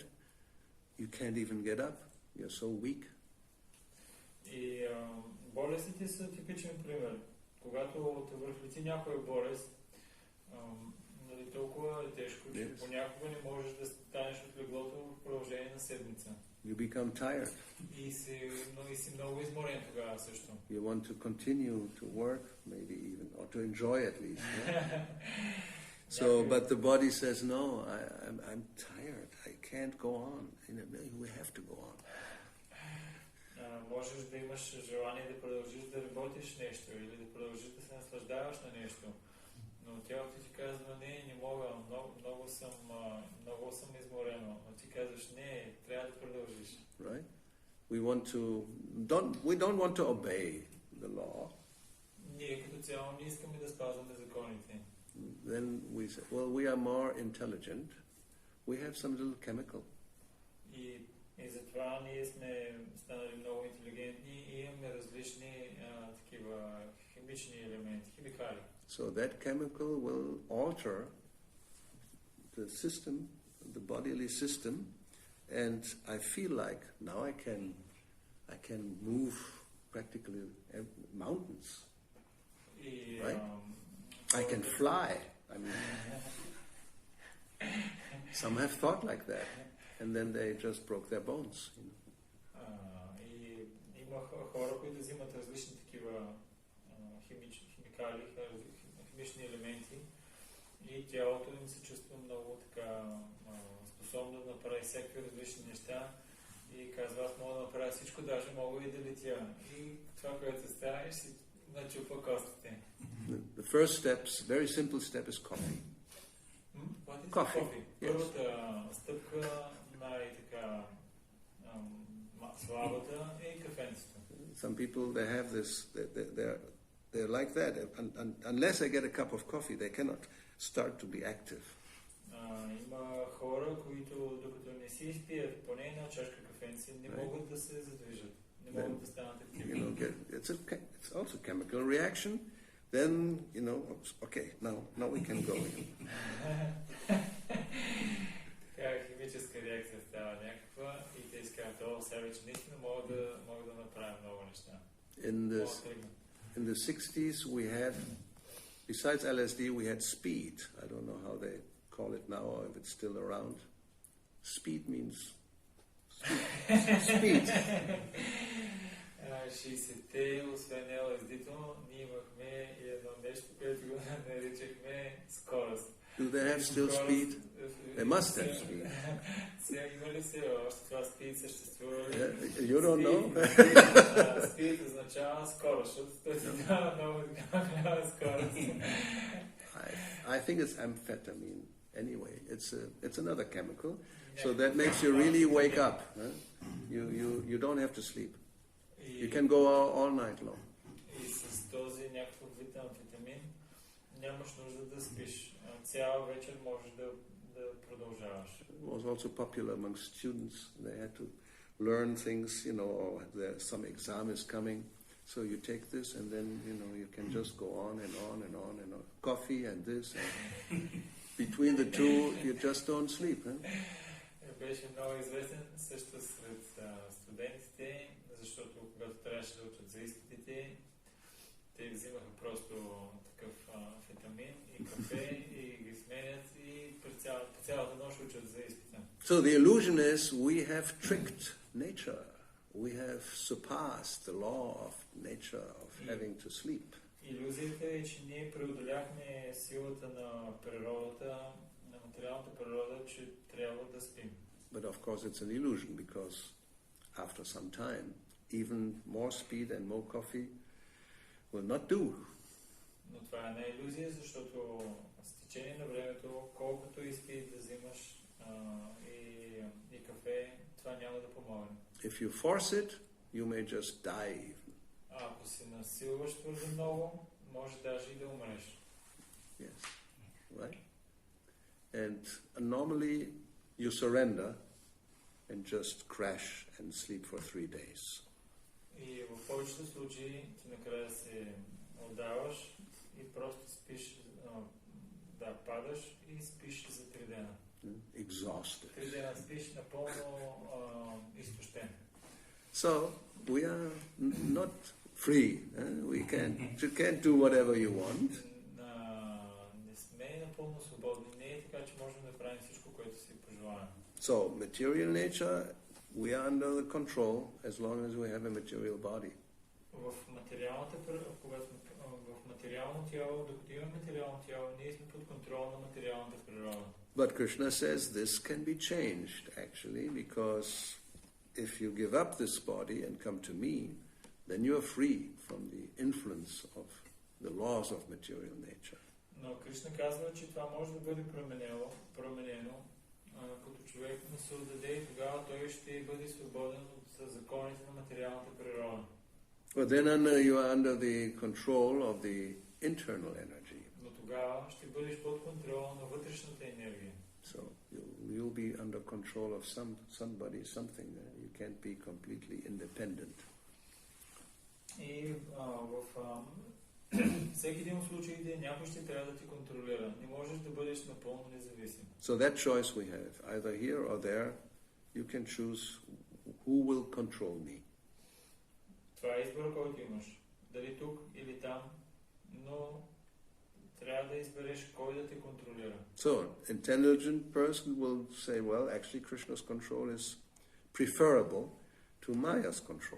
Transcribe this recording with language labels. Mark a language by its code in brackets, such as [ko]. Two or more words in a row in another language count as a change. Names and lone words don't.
[en] You can't even get up. You're so weak. [bg] И болестите са типичен пример. Когато те върхлети някоя болест, Нали, толкова е тежко, че понякога не можеш да станеш от леглото в продължение на седмица. [en] You become tired. [bg] И си много изморен тогава също. [en] You want to continue to work, maybe even, or to enjoy at least. Yeah? So, but the body says, no, I'm tired. I can't go on. We have to go on. [bg] Можеш да имаш желание да продължиш да работиш нещо или да продължиш да се наслаждаваш на нещо. Но тялото ти казва, не мога, много съм изморено. Но ти казваш, не, трябва да продължиш. [en] Right? We don't want to obey the law. [bg] Ние като цяло не искаме да спазваме законите. [en] Then we say, well, we are more intelligent. We have some little chemical. [bg] И затова ние сме станали много интелигентни и имаме различни такива химични елементи, химикали. [en] So that chemical will alter the system, the bodily system, and I feel like now I can move practically mountains. Right? I can fly. I mean, some have thought like that, and then they just broke their bones. You know? [bg] И има хора, които взимат различни такива химикали, химични елементи и тялото им се чувства много така способно да направи всякакви различни неща и казва, аз мога да направя всичко, даже мога и да летя. И това, което става, си начупа костите. [en] The first step, very simple step is coffee. Coffee. Yes. [bg] Първата стъпка, най-така слабата е кафенцето. [en] Some people, they have this, they're like that. Unless they get a cup of coffee, they cannot start to be active. [bg] Има хора, които докато не си изпият поне една чашка кафенце, не могат да се задвижат, не могат да станат активни. [en] It's also a chemical reaction. Then, okay, now we can go. [bg] Така химическа реакция става някаква и те изказват, сега вече наистина мога да направя много неща. [en] In the 60s we had, besides LSD, we had speed. I don't know how they call it now or if it's still around. Speed means speed. [bg] 60-те, освен LSD-то, ние имахме едно нещо, което го наричахме скорост. [en] Do they have still speed? They must have speed. [bg] Сега има ли се още това speed съществува? [en] You don't know? [bg] Speed означава скорост, защото той си дава много голяма скорост. [en] I think it's amphetamine. Anyway, it's another chemical, so that makes you really wake up. Huh? You don't have to sleep. You can go all night long. [bg] И с този някакъв вид амфетамин нямаш нужда да спиш. Цяла вечер можеш да продължаваш. [en] It was also popular among students. They had to learn things, or some exam is coming. So you take this and then, you can just go on and on and on and on. Coffee and this. And between the two, you just don't sleep. Huh? [bg] Беше много известен също сред студентите, защото когато трябваше да учат за изпитите, те взимаха просто такъв амфетамин и кафе и ги сменят и по цялата нощ учат за изпита. [en] So the illusion is we have tricked nature. We have surpassed the law of nature of having to sleep. [bg] Илюзията е, че ние преодоляхме силата на природата, на материалната природа, че трябва да спим. [en] But of course it's an illusion because after some time, even more speed and more coffee will not do. [bg] Но това е една илюзия, защото с течение на времето, колкото и спид да взимаш и кафе, това няма да помогне. [en] If you force it, you may just die. [bg] Ако си насилваш твърде много, може даже и да умреш. [en] Yes, right? And normally you surrender and just crash and sleep for 3 days. [bg] И в повечето случаи ти накрая се отдаваш и просто спиш, падаш и спиш за 3 дена. [en] Exhausted. [bg] 3 дена спиш напълно изтощен. [en] So we are not free. You can't do whatever you want. [bg] Не сме напълно свободни. [en] So, material nature, we are under the control as long as we have a material body. [bg] В материално тяло, докато имаме материално тяло, ние сме под контрол на материалната природа. [en] But Krishna says this can be changed, actually, because if you give up this body and come to me, then you are free from the influence of the laws of material nature. [bg] Но Кришна казва, че това може да бъде променено, като човек не се отдаде и тогава той ще бъде свободен от законите на материалната природа. [en] But then you are under the control of the internal energy. [bg] Но тогава ще бъдеш под контрол на вътрешната енергия. [en] So you'll be under control of somebody, something. You can't be completely independent. [bg] И в всеки един от случаите някой ще трябва да ти контролира. Не можеш да бъдеш напълно независим. [en] So that choice we have, either here or there, you can choose who will control me. [bg] Това е избор, който имаш. Дали тук или там, но трябва да избереш кой да те контролира. [en] So, intelligent person will say, well, actually Krishna's control is preferable to Maya's control.